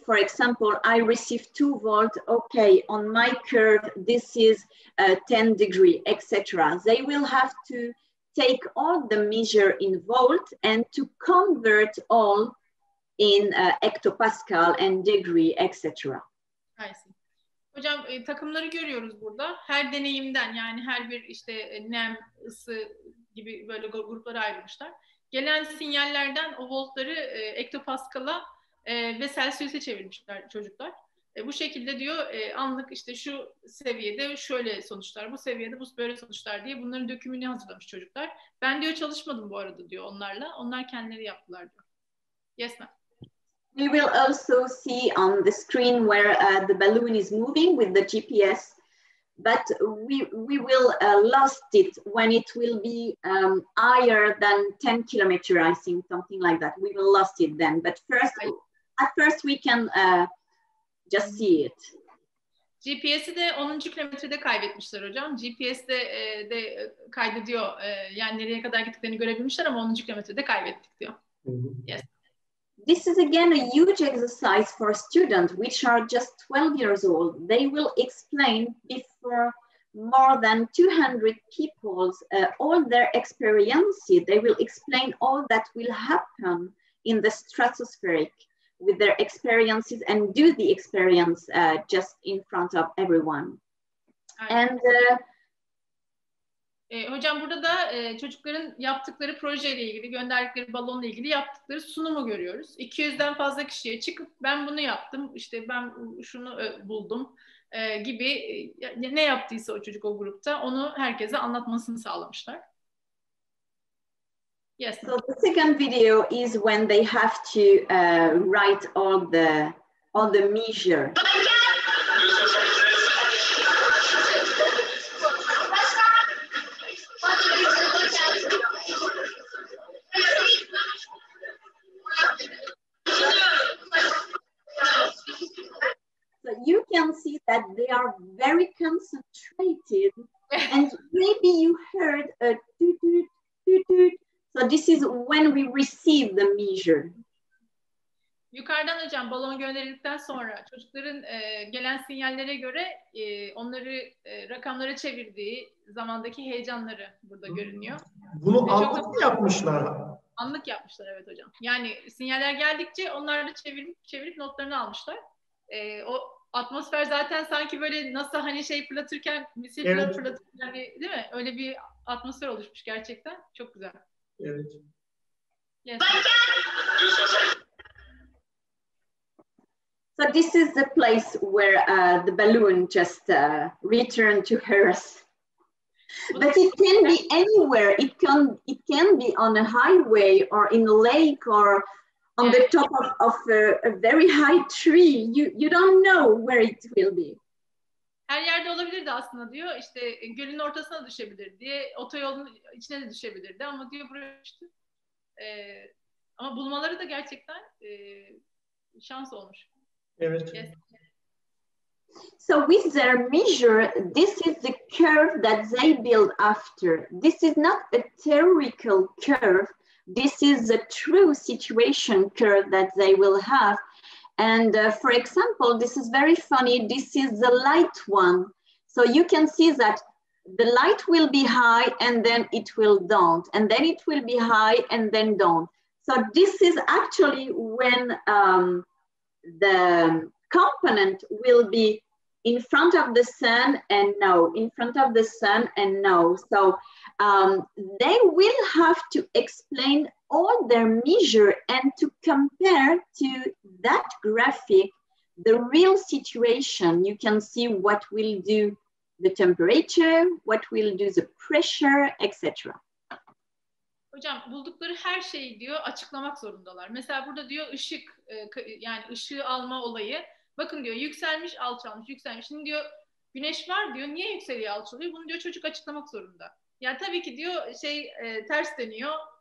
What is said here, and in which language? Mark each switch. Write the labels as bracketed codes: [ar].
[en] For example, I receive 2 volts. Okay, on my curve, this is 10 degrees, etc. They will have to take all the measure in volt and to convert all in hectopascal and degree, etc. I see. [tr] Hocam takımları görüyoruz burada. Her deneyimden, yani her bir işte nem, ısı gibi böyle gruplara ayrılmışlar. Gelen sinyallerden o voltları hektopaskal'a ve Celsius'e çevirmişler çocuklar. Bu şekilde diyor anlık işte şu seviyede şöyle sonuçlar, bu seviyede bu böyle sonuçlar diye bunların dökümünü hazırlamış çocuklar. Ben diyor çalışmadım bu arada diyor onlarla. Onlar kendileri yaptılar diyor. [en] Yes ma'am. We will also see on the screen where the balloon is moving with the GPS, but we will lost it when it will be higher than 10 kilometers, I think, something like that. We will lost it then, but first, at first we can just see it. [tr] GPS'i de 10. kilometrede kaybetmişler hocam. GPS'de de kaydediyor, yani nereye kadar gittiklerini görebilmişler ama 10. kilometrede kaybettik diyor. [en] Yes. This is again a huge exercise for students which are just 12 years old. They will explain before more than 200 people all their experiences. They will explain all that will happen in the stratospheric with their experiences and do the experience just in front of everyone. And [tr] hocam burada da çocukların yaptıkları projeyle ilgili, gönderdikleri balonla ilgili yaptıkları sunumu görüyoruz. 200'den fazla kişiye çıkıp ben bunu yaptım, işte ben şunu buldum gibi ne yaptıysa o çocuk o grupta onu herkese anlatmasını sağlamışlar. [en] Yes. So the second video is when they have to write all the measure. So you can see that they are very concentrated, and maybe you heard a toot toot toot toot. So this is when we receive the measure. [tr] Yukarıdan hocam balon gönderildikten sonra çocukların gelen sinyallere göre onları rakamlara çevirdiği zamandaki heyecanları burada görünüyor. Bunu anlık mı yapmışlar? Anlık yapmışlar evet hocam. Yani sinyaller geldikçe onlar da çevirip notlarını almışlar. O atmosfer zaten sanki böyle NASA hani şey fırlatırken, misil evet. Fırlatırken değil mi? Öyle bir atmosfer oluşmuş gerçekten. Çok güzel. Evet. [en] Yes. So this is the place where the balloon just returned to Earth. But it can be anywhere. It can be on a highway or in a lake or on the top of a very high tree. You don't know where it will be. [tr] her yerde olabilirdi aslında diyor. İşte gölün ortasına düşebilirdi diye, otoyolun içine de düşebilirdi ama diyor buraya düştü. Ama bulmaları da gerçekten şans olmuş. Evet. [en] Yes. So with their measure, this is the curve that they build after. This is not a theoretical curve. This is a true situation curve that they will have. And for example, this is very funny. This is the light one. So you can see that the light will be high and then it will don't. And then it will be high and then don't. So this is actually when the component will be in front of the sun and no, in front of the sun and no. So they will have to explain all their measure and to compare to that graphic the real situation. You can see what will do the temperature, what will do the pressure, etc. [tr] Hocam buldukları her şeyi diyor açıklamak zorundalar. Mesela burada diyor ışık, yani ışığı alma olayı. Bakın diyor yükselmiş, alçalmış, yükselmiş. Şimdi diyor güneş var diyor. Niye yükseliyor, alçalıyor? Bunu diyor çocuk açıklamak zorunda. Yani tabii ki diyor ters dönüyor.